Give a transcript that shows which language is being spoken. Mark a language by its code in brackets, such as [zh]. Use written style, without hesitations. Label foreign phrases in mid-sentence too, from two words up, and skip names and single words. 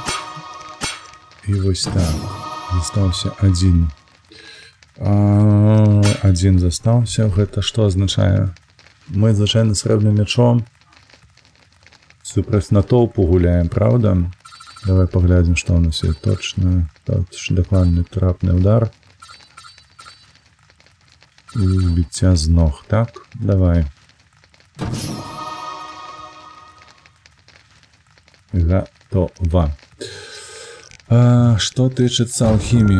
[be] І вось так. Застаўся адзін. Адзін застаўся. Гэта што азначае? Мы, звычайна, срэбным мячом супраць натоўпу гуляем, правда? Давай паглядзім, што ў нас є. Точно, дакладны трапны удар. І збіцця з ног, так? Давай. Гатова. Што тычыцца алхіміі?